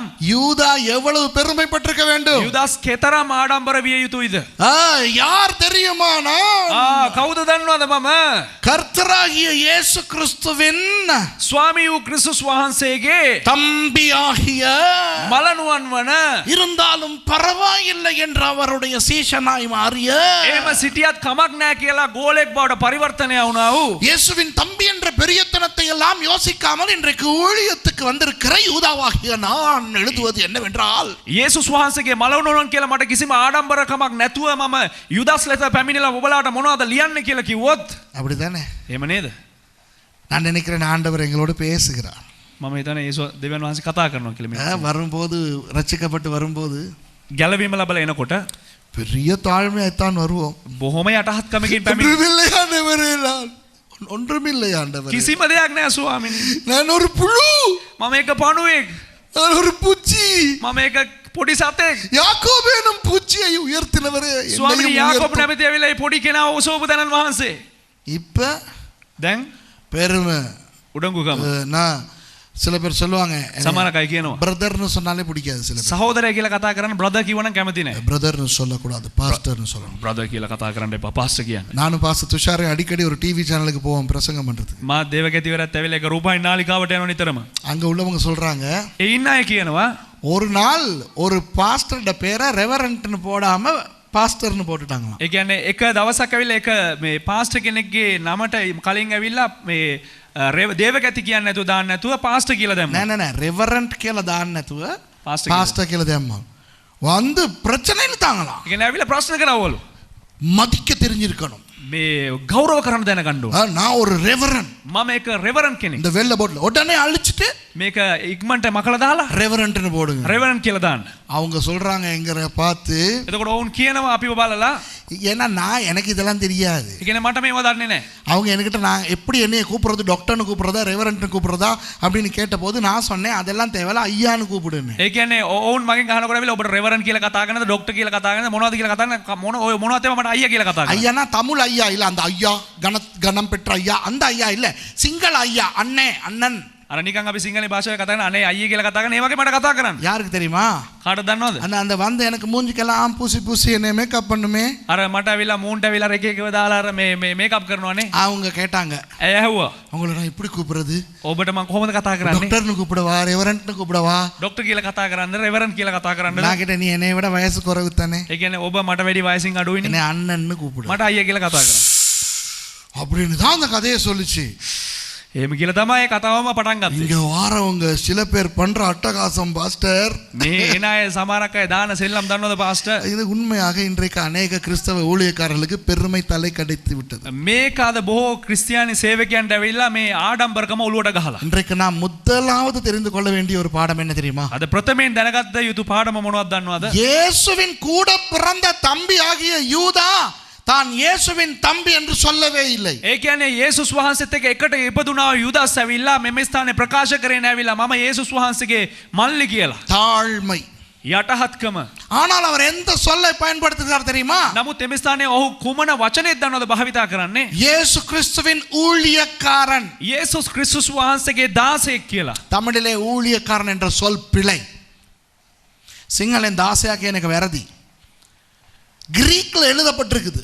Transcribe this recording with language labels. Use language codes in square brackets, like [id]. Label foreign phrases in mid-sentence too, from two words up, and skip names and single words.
[ta] யூதா எவ்வளவு பெருமைப்பட்டிருக்க வேண்டும்? [si] යුදාස් කෙතරම් ආඩම්බර විය යුතුයිද? [ta] யார் தெரியுமானா, [si] කවුද දන්නවද මම? [ta] கர்த்தராகிய இயேசு கிறிஸ்துவின் [si] ස්වාමී වූ ක්‍රිස්තුස් වහන්සේගේ [ta] தம்பியாகிய [si] මලනුවන් වන [ta] இருந்தாலும் பரவாயில்லை என்ற அவருடைய சீஷனாய் மாறிய [si] එහෙම සිටියත් කමක් නැහැ කියලා ගෝලෙක් බවට පරිවර්තනය වුණා වූ [ta] இயேசுவின் தம்பி என்ற பெரிய பிரயோஜனத்தை எல்லாம் யோசிக்காமல் இன்றைக்கு ஊழியத்துக்கு வந்திருக்கிற யூதாவாகிய நான் எழுதுவது என்னவென்றால் [si] යේසුස් වහන්සේගේ මලවුනොලන් කියලා මට කිසිම ආඩම්බරකමක් නැතුව මම යුදාස් ලෙස පැමිණිලා ඔබලාට මොනවද ලියන්න කියලා කිව්වොත් [ta] அப்படிதானே [si] එහෙම නේද? [ta] நான் நினைக்கிறேன் ஆண்டவர் எங்களோடு பேசுகிறார். [si] මම හිතන්නේ යේසුස් දෙවියන් වහන්සේ කතා කරනවා කියලා මේ. [ta] வரும்போது ரட்சிக்கப்பட்டு வரும்போது [si] ගැලවීම ලැබලා එනකොට [ta] பெரிய தாழ்மையாய்த்தான் வருவோம். [si] බොහොම යටහත්කමකින් පැමිණ [ta] ஒன்றுமில்லை ஆண்டவரே, நான் ஒன்றுமில்லை ஆண்டவரே, [si] කිසිම දෙයක් නෑ ස්වාමීනි. [ta] நான் ஒரு புழு, [si] මම එක පණුවෙක්. [ta] நான் ஒரு பூச்சி. [si] මම එක පොඩි සතෙක්. [ta] யாக்கோபு எனும் பூச்சியை உயர்த்தினவரே, [si] ස්වාමීනි [ta] என்னையும் [si] යාකෝබ් [ta] உயர்த்தும். [si] නැමැති ඇවිල්ලා මේ පොඩි කෙනාව උසවපු දනන් වහන්සේ. [ta] இப்ப [si] දැන් [ta] பெருமை. [si] උඩඟුකම. [ta] நான் சில பேர் சொல்லுவாங்க [si] සමහර අය කියනවා [ta] பிரதர்னு சொன்னாலே பிடிக்காது. சில பேர் [si] සහෝදරය කියලා කතා කරන්න බ්‍රදර් කිව්වනම් කැමති නෑ. [ta] பிரதர்னு சொல்லக்கூடாது, பாஸ்டர்னு சொல்லணும். [si] බ්‍රදර් කියලා කතා කරන්න එපා පාස්ටර් කියන්න. [ta] நானும் பாஸ்டர் துஷாரை அடிக்கடி ஒரு டிவி சேனலுக்கு போவோம் பிரசங்கம் பண்றதுக்கு. [si] මා දේවගතිවරත් ඇවිල්ලා එක රූපයි නාලිකාවට යනවා නිතරම. [ta] அங்க உள்ளவங்க சொல்றாங்க [si] ඒ ඉන්න අය කියනවා [ta] ஒரு நாள் ஒரு பாஸ்டரோட பேரை ரெவரண்ட்னு போடாம பாஸ்டர்னு போட்டுட்டாங்களாம். [si] ඒ කියන්නේ එක දවසක් ඇවිල්ලා එක මේ පාස්ටර් කෙනෙක්ගේ නමට කලින් ඇවිල්ලා මේ දේවගති කියන්නේ නැතුව දාන්න නැතුව පාස්ටර් කියලා දැම්මා. නෑ නෑ නෑ ரெவரண்ட் කියලා දාන්න නැතුව Pastor பாஸ்டர் කියලා දැම්මා. [ta] வந்து பிரச்சனை இழுத்தாங்களாம். [si] ඒ කියන්නේ ඇවිල්ලා ප්‍රශ්න කරවලු. [ta] மதிக்க தெரிஞ்சிருக்கணும். [si] මේ ගෞරව කරන්න දැනගන්න ඕන. [ta] நான் ஒரு ரெவரண்ட். [si] මම එක රෙවරන්ට් කෙනෙක්. [ta] இந்த வெள்ள போட்ல உடனே அழிச்சிட்டு [si] මේක ඉක්මනට මකලා දාලා [ta] ரெவரண்ட்னு போடுங்க. [si] රෙවරන්ට් කියලා දාන්න. [ta] அவங்க சொல்றாங்க எங்கற பார்த்து, [si] එතකොට ඔවුන් කියනවා අපිව බලලා [ta] ஏன்னா நான் எனக்கு இதெல்லாம் தெரியாது. [si] ඒ කියන්නේ මට මේව දන්නේ නැහැ. [ta] அவங்க என்கிட்ட நான் எப்படி என்னைய கூப்பிடுறது, டாக்டர்னு கூப்பிடுறதா ரெவரண்ட்னு கூப்பிடுறதா அப்படின்னு கேட்டபோது நான் சொன்னேன் அதெல்லாம் தேவையில்ல, ஐயான்னு கூப்பிடுன்னு. [si] ඒ කියන්නේ ඔවුන් මගෙන් අහනකොට ඇවිල්ලා ඔබට රෙවරන්ට් කියලා කතා කරනද ඩොක්ටර් කියලා කතා කරනද මොනවද කියලා කතා කරන මොනවද තේම මට අයියා කියලා කතා කරනවා. [ta] ஐயானா தமிழ் ஐயா இல்ல, அந்த ஐயா கணம் பெற்ற ஐயா அந்த ஐயா இல்ல, சிங்கள ஐயா, அண்ணே அண்ணன். [si] අර නිකන් අපි සිංහල භාෂාවේ කතා කරන අනේ අයියේ කියලා කතා කරන ඒ වගේ මට කතා කරන්න. [ta] யாருக்கு தெரியுமா? [si] කාටද දන්නවද? [ta] அந்த அந்த வந்து எனக்கு மூஞ்சிக்கெல்லாம் பூசி பூசி என்ன மேக்கப் பண்ணுமே. [si] අර මට ඇවිල්ලා මූන්ට ඇවිල්ලා එක එකව දාලා අර මේ මේකප් කරනවානේ. [ta] அவங்க கேட்டாங்க, [si] ඇය ඇහුවා [ta] உங்களை நான் எப்படி கூப்பிடுறது? [si] ඔබට මම කොහොමද කතා කරන්නේ? [ta] டாக்டர்னு கூப்பிடவா, ரெவரண்ட்னு கூப்பிடவா? [si] ඩොක්ටර් කියලා කතා කරන්නද රෙවරන්ට් කියලා කතා කරන්නද? [ta] நான் கிட்ட நீ என்னை விட வயசு குறைவு தானே, [si] ඒ කියන්නේ ඔබ මට වැඩි වයසින් අඩුයිනේ. [ta] என்னை அண்ணன்னு கூப்பிடு [si] මට අයියා කියලා කතා කරන්න. [ta] அப்படின்னு தான் அந்த கதையை சொல்லுச்சு. [si] එහෙම කියලා තමයි කතාවම පටන් ගත්තේ. [ta] இங்க வாரவங்க சில பேர் பண்ற அட்டகாசம் பாஸ்டர், [si] මේ එන අය සමහරක් අය දාන සෙල්ලම් දන්නවද පාස්ටර්? [ta] இது உண்மையாக இன்றைக்கு அநேக கிறிஸ்தவ ஊழியக்காரர்களுக்கு பெருமை தலை கடித்து விட்டது. [si] මේක අද බොහෝ ක්‍රිස්තියානි සේවකයන්ට ඇවිල්ලා මේ ආඩම්බරකම ඔලුවට ගහලා. [ta] இன்றைக்கு நாம் முதலாவது தெரிந்து கொள்ள வேண்டிய ஒரு பாடம் என்ன தெரியுமா? [si] අද ප්‍රථමයෙන් දැනගත්ත යුතු පාඩම මොනවද දන්නවද? [ta] இயேசுவின் கூட பிறந்த தம்பி ஆகிய யூதா தான் இயேசுவின் தம்பி என்று சொல்லவே இல்லை. [si] ඒ කියන්නේ යේසුස් වහන්සේත් එක්ක එකට ඉපදුනා යුදාස් ඇවිල්ලා මෙම ස්ථානේ ප්‍රකාශ කරේ නැවිලා මම යේසුස් වහන්සේගේ මල්ලි කියලා. [ta] தாழ்மை. [si] යටහත්කම. [ta] ஆனால் அவர் எந்த சொல்லை பயன்படுத்துகிறார் தெரியுமா? [si] නමුත් එම ස්ථානේ ඔහු කුමන වචනයක් දන්නවද භාවිතා කරන්නේ? [ta] இயேசு கிறிஸ்துவின் ஊழியக்காரன். [si] යේසුස් ක්‍රිස්තුස් වහන්සේගේ දාසයෙක් කියලා. [ta] தமிழிலே ஊழியக்காரன் என்ற சொல் பிழை. சிங்களன் தாசையாக்கு எனக்கு වැරදි. கிரீக்ல எழுதப்பட்டிருக்குது.